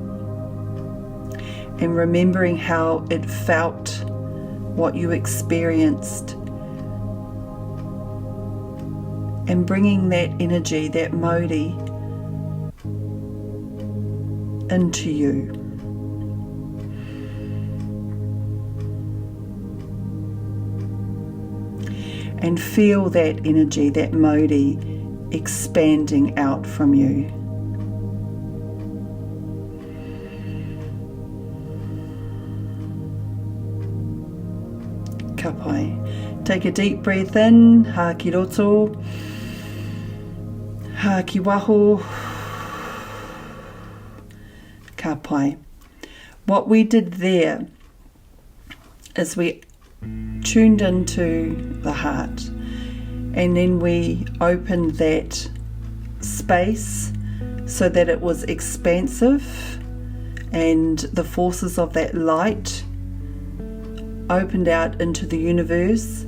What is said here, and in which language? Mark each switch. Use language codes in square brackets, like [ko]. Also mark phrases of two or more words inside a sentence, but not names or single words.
[en] And remembering how it felt, what you experienced, and bringing that energy, that Māori, into you. And feel that energy, that Māori, expanding out from you. [mi] Ka pai. [en] Take a deep breath in, [mi] ha ki roto, ha ki waho, ka pai. [en] What we did there is we tuned into the heart, and then we opened that space so that it was expansive, and the forces of that light opened out into the universe.